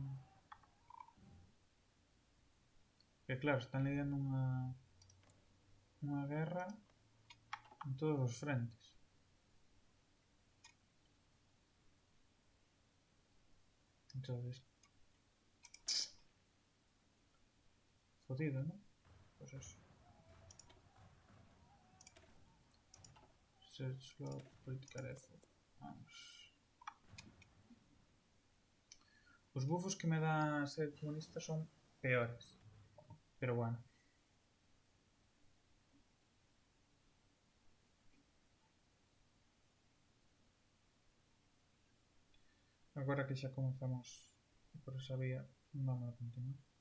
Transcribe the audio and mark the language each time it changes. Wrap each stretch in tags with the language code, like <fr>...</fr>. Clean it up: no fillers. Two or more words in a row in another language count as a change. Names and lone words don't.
<gl>Que claro, están lidiando unha guerra en todos os frentes.</gl> <es>Entonces... Jodido, ¿no? Pues eso.</es> <en>Search log, political effort.</en> <es>Vamos.</es> <gl>Os bufos que me da ser comunista son peores.</gl> <es>Pero bueno.</es> <gl>Agora que xa comezamos por esa vía, vamos a continuar.</gl>